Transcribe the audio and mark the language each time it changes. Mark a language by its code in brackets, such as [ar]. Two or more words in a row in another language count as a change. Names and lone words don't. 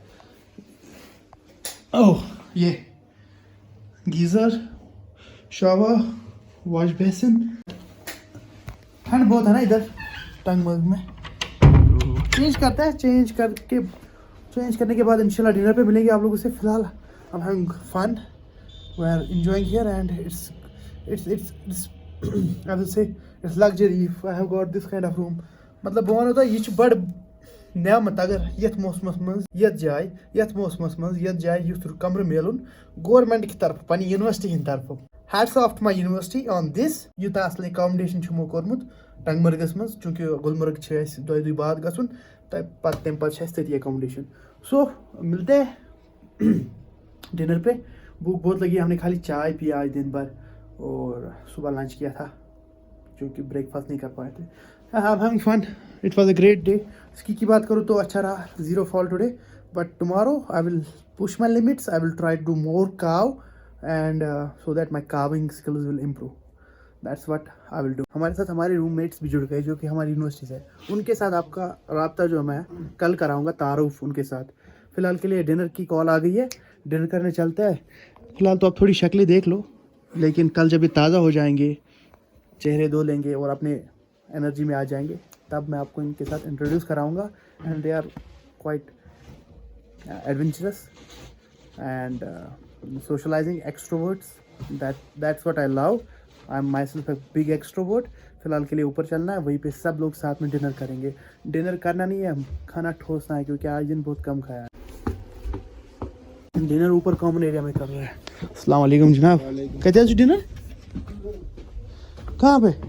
[hi] ओह ये गीज़र, शावर, [en] wash basin. [hi] ठंड बहुत है ना इधर टंगबर्ग में। चेंज करते हैं, चेंज करने के बाद इंशाल्लाह डिनर पे मिलेंगे आप लोगों से। [en] फिलहाल I am having fun, we are enjoying here and it's I will say it's luxury. I have got this kind of room. [ks] मतलब बह वन यह बड़ नेमत अगर यथ मौसमस मज यथ जाए युथ कमर मिलन [hi] गवर्नमेंट की तरफ [ks] पन्ने यूनिवर्सिटी हंद तरफ। [en] Hats off to my university on this [ks] यूता असल अकोमोडेशन छुमो कोरमुत टंगमर्गस मज चूंकि गुलमर्ग छे दोई बाद गसुन तम पत तथी अकोमोडेशन सो [hi] मिलते हैं डिनर पे। भूख बहुत लगी, हमने खाली चाय पिया आज दिन भर और सुबह लंच किया था क्योंकि ब्रेकफास्ट नहीं कर पाए थे। [en] I having fun, it was a great day. [hi] स्की की बात करूँ तो अच्छा रहा, [en] zero fall today, but tomorrow I will push my limits, I will try to do more carve and so that my carving skills will improve. That's what I will do. [hi] हमारे साथ हमारे रूममेट्स भी जुड़ गए जो कि हमारी यूनिवर्सिटी से, उनके साथ आपका रब्ता जो मैं कल कराऊंगा तारुफ उनके साथ। फ़िलहाल के लिए डिनर की कॉल आ गई है, डिनर करने चलते हैं। फ़िलहाल तो आप थोड़ी शक्लें देख लो, लेकिन कल जब ये ताज़ा हो जाएंगे, चेहरे धो लेंगे और अपने एनर्जी में आ जाएंगे, तब मैं आपको इनके साथ इंट्रोड्यूस कराऊंगा। [en] And they are quite adventurous and socialising extroverts, That's what I love. I am myself a big extrovert. [hi] फिलहाल के लिए ऊपर चलना है, वहीं पे सब लोग साथ में डिनर करेंगे। डिनर करना नहीं है, खाना ठोसना है क्योंकि आज दिन बहुत कम खाया है। डिनर ऊपर [en] common area [hi] में कर रहे हैं। [ar] السلام عليكم [hi] जनाब, कैसे आज डिनर कहाँ पे?